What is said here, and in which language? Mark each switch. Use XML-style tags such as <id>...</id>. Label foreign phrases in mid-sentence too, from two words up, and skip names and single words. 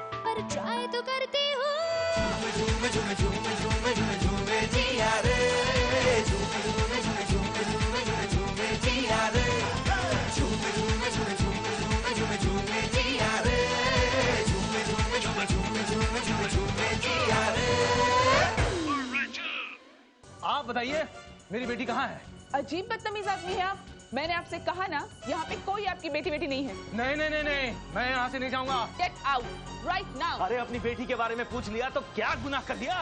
<hi>पर ट्राई तो करती हूँ। झूम झूम झूम झूम झूम झूम जिया रे, झूम झूम झूम झूम झूम झूम झूम जिया रे, झूम झूम झूम झूम झूम झूम झूम जिया रे, झूम झूम झूम झूम झूम झूम झूम जिया रे। आप बताइए मेरी बेटी कहाँ है? अजीब बदतमीज आदमी है आप। मैंने आपसे कहा ना, यहाँ पे कोई आपकी बेटी बेटी नहीं है। नहीं नहीं नहीं नहीं, मैं यहाँ से नहीं जाऊंगा।</hi> <en>get out right now.</en> <hi>अरे अपनी बेटी के बारे में पूछ लिया तो क्या गुनाह कर दिया?</hi>